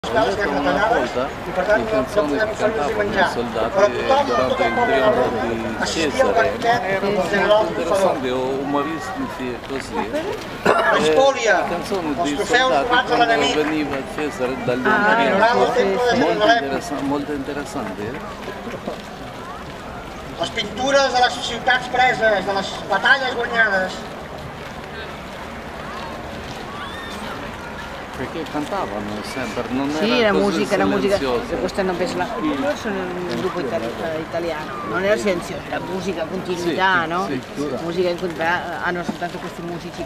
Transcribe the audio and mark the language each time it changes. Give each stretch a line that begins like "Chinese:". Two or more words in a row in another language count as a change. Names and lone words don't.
Italian: Ho detto una volta le canzoni che cantavano i soldati durante il trionfo di Cesare erano interessanti, umoristici e così. Le canzoni di soldati quando veniva Cesare dagli umori, molto interessanti.
Catalan: Les pintures de les ciutats preses, de les batalles guanyades.
Italian: Perché cantavano sempre, non sì, era così silenzioso. Questa non penso, loro sono un gruppo italiano, non era silenzioso, era musica, continuità, sì, no? Sì. Musica in continuità, hanno soltanto questi musici